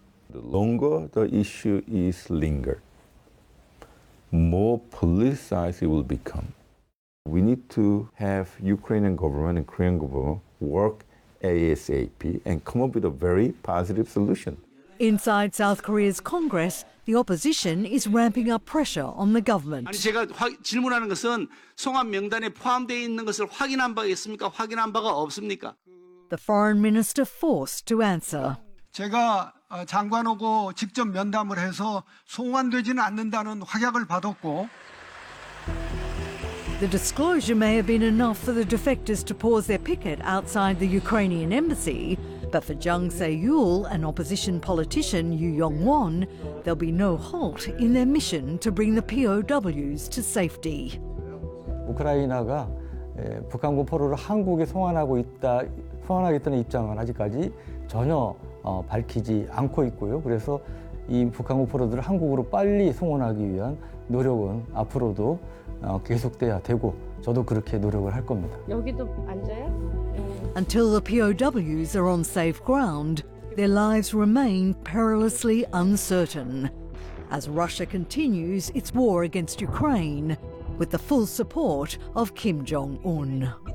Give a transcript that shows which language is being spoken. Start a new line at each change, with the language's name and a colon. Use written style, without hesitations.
English: The longer the issue is lingered, more politicized it will become. We need to have Ukrainian government and Korean government work ASAP and come up with a very positive solution. Inside South Korea's Congress, the opposition is ramping up pressure on the government.
Korean: 아니 제가 질문하는 것은 송환 명단에 포함되어 있는 것을 확인한 바 있습니까? 확인한 바가 없습니까?
English: The foreign minister forced to answer.
Korean: 제가 장관하고 직접 면담을 해서 송환되지는 않는다는 확약을 받았고
English: The disclosure may have been enough for the defectors to pause their picket outside the Ukrainian embassy, but for Jung Se-yul, an opposition politician Yu Yong-won, there'll be no halt in their mission to bring the POWs to safety.
Korean: 우크라이나가 북한군 포로를 한국에 송환하고 있다 소환하겠다는 입장은 아직까지 전혀 밝히지 않고 있고요. 그래서 이 북한군 포로들을 한국으로 빨리 송환하기 위한 노력은 앞으로도 계속돼야 되고 저도 그렇게 노력을 할 겁니다. 여기도 앉아요?
English: Until the POWs are on safe ground, their lives remain perilously uncertain. As Russia continues its war against Ukraine with the full support of Kim Jong-un.